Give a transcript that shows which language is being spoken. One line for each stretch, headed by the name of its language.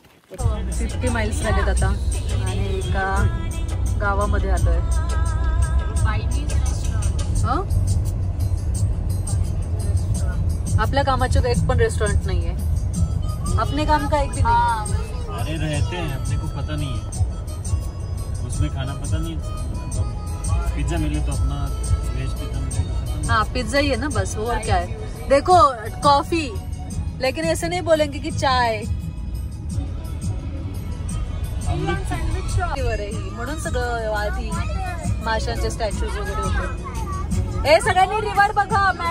Marathi: 50 miles झालेत आता आणि एका गावामध्ये आलोय. आपल्या कामाचं एक पण रेस्टोरेंट नाहीये.
Hindi: अपने काम का एक भी नहीं. अरे रहते हैं, अपने को पता नहीं है उसमें खाना पता नहीं. पिज्जा मिले तो अपना वेज पिज्जा मिलेगा. हाँ पिज्जा ही है ना बस. और क्या है. देखो कॉफी लेकिन ऐसे नहीं बोलेंगे कि चाय.
Marathi: म्हणून सगळं आधी माशांचे स्टॅच्यूज वगैरे होते. हे सगळ्यांनी रिव्हर बघा.